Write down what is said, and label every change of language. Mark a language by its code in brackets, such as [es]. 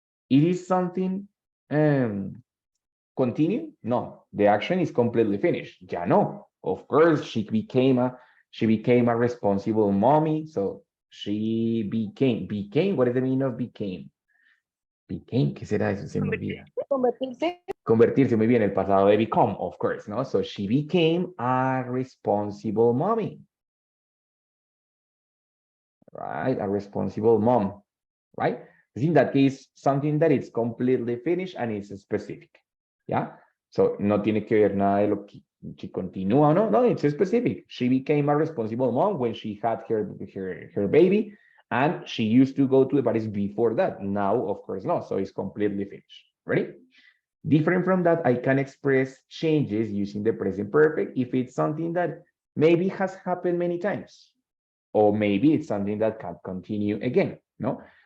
[en] It is something continue? No, the action is completely finished. [es] Ya no. [en] Of course, she became a responsible mommy. So she became, what is the meaning of became? [es] Became, ¿qué será eso? Se me olvida. Convertirse. Convertirse, muy bien, el pasado de become, [en] of course, [es] no? [en] So she became a responsible mommy. Right? A responsible mom, right? In that case, something that is completely finished and is specific. Yeah. [es] So no tiene que ver nada de lo que she continúa o no. [en] No, it's specific. She became a responsible mom when she had her baby, and she used to go to the Paris before that. Now, of course, not. So it's completely finished. Ready? Different from that, I can express changes using the present perfect if it's something that maybe has happened many times, or maybe it's something that can continue again. No.